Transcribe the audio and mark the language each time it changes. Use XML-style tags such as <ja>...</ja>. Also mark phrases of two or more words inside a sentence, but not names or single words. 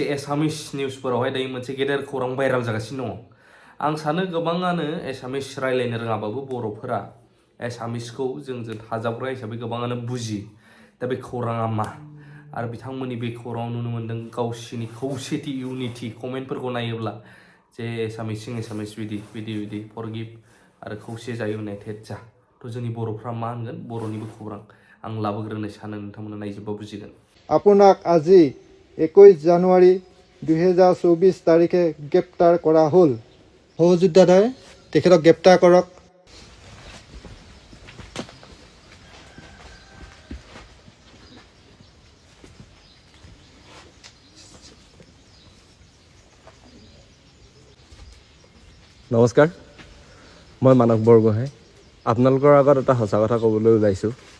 <brx>एसामिस निउसफोरावहाय दायो मोनसे गेदेर खौरां भाइराल जागासिनो दङ आं सानो गोबाङानो एसामिस रायलायनो रोङाबाबो बर'फोरा एसामिसखौ जों थाजाबग्रा हिसाबै गोबाङानो बुजि दा बे खौराङा मा आरो बिथांमोननि बे खौराङाव नुनो मोन्दों गावसिनि खौसेथि इउनिटि कमेन्टफोरखौ नायोब्ला जे एसामिसजों एसामिस बिदि फरगिभ आरो खौसे जायो इउनाइटेड जा थ' जोंनि बर'फ्रा मा होनगोन बर'निबो खौरां आं लाबोग्रोनो सानो नोंथांमोना नायजोबबा बुजिगोन</brx> <as>আপোনাক আজি 21 জানুৱাৰী 2024 তাৰিখে গ্ৰেপ্তাৰ কৰা হ'ল সহযোদ্ধাই তেখেতক গ্ৰেপ্তাৰ কৰক নমস্কাৰ মই মানৱ বৰগোহাঁই আপোনালোকৰ আগত এটা সঁচা কথা ক'বলৈ ওলাইছোঁ</as>